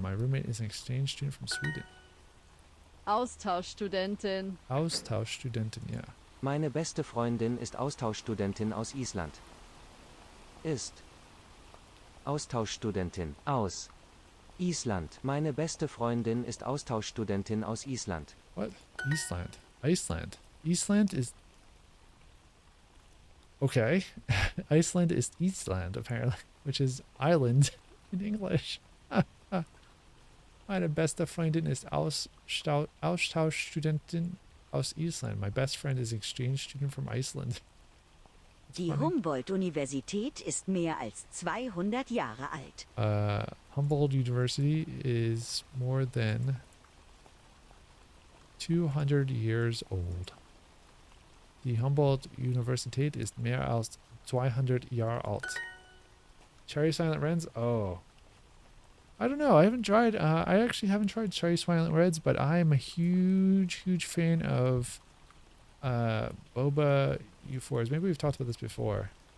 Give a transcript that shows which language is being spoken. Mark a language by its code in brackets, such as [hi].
[en] My roommate is an exchange student from Sweden. [de] Austauschstudentin. Austauschstudentin, ja. Meine beste Freundin ist Austauschstudentin aus Island. Ist Austauschstudentin aus Island. Meine beste Freundin ist Austauschstudentin aus Island. [en] What? Iceland. Iceland is... Okay. Iceland is Eastland, apparently, which is island in English. [de] Meine beste Freundin ist Austauschstudentin aus Island. [en] My best friend is exchange student from Iceland. [de] Die Humboldt-Universität ist mehr als 200 Jahre alt. [en] Humboldt University is more than 200 years old. [de] Die Humboldt-Universität ist mehr als 200 Jahre alt. [en] Cherry Silent Reds? Oh. I don't know. I haven't tried. I actually haven't tried Cherry Silent Reds, but I am a huge fan of boba U4s. Maybe we've talked about this before.